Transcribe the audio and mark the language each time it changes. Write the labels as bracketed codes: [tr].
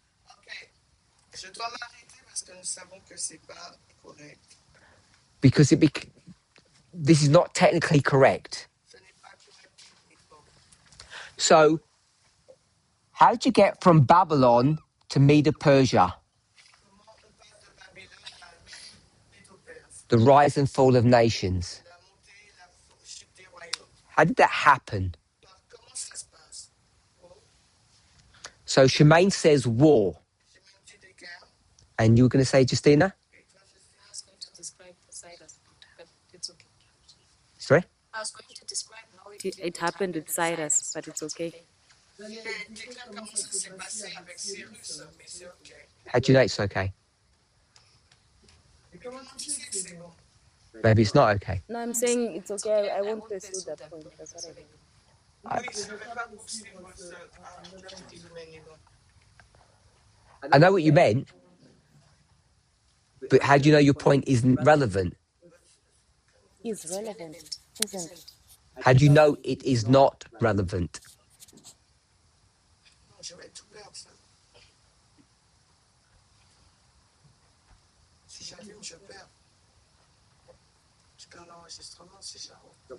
[fr] ok, je dois m'arrêter parce que nous savons que c'est pas correct. [en] because this is not technically correct. [fr] Ce n'est pas correct techniquement. [en] So how did you get from Babylon to Medo-Persia, [fr] Comment on passe de Babylone à Médo-Perse, [en] the rise and fall of nations? [fr] la montée et la chute des royaumes. [en] How did that happen? [fr] Comment ça se passe? Oh, [en] So Shemaine says war. [fr] j'ai même dit des guerres. [en] And you were going to say, Justina? [fr] Et toi, je sais, [en] I was going to describe the Cyrus, but it's okay. Sorry? I was going to describe how It happened with Cyrus, but it's okay. [fr] j'allais décrire comment ça s'est passé avec Cyrus, mais c'est ok. [en] How do you know it's okay? [fr] Et comment tu sais que c'est bon? [en] Maybe it's not okay. No, I'm saying it's okay. I won't pursue that point. That's what I mean. [fr] Oui, je ne vais pas poursuivre le phénomène. [en] I know what you meant, but how do you know your point isn't relevant? Is relevant, isn't? How do you know it is not relevant? [fr] Non, je vais tout perdre ça. Si j'allume, je perds. Je perds l'enregistrement si j'arrête.